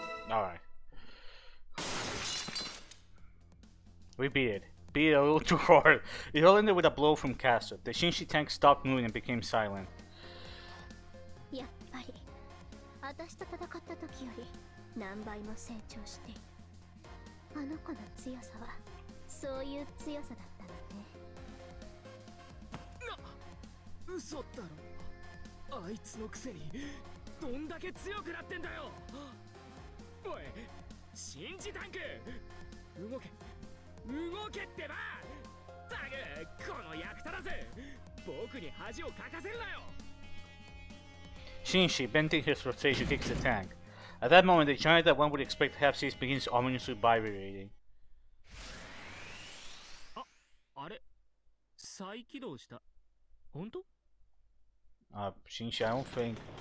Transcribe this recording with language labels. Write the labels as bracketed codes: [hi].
[en] Alright. We beat it. Beat it a little too hard. It all ended with a blow from Caster. The Shinshi tank stopped moving and became silent. [ja] やっぱり私と戦った時より何倍も成長している。あの子の強さはそういう強さだったのね。嘘だろ。あいつのくせにどんだけ強くなってんだよ。おい、シンジタンク、動け動けってば。タグ、この役立たず、僕に恥をかかせるなよ。 [en] Shinshi, bending his rotation, kicks the tank. At that moment, the giant that one would expect to have ceased begins ominously vibrating. [ja] あれ、再起動した。本当？ [en] Shinshi, I don't think.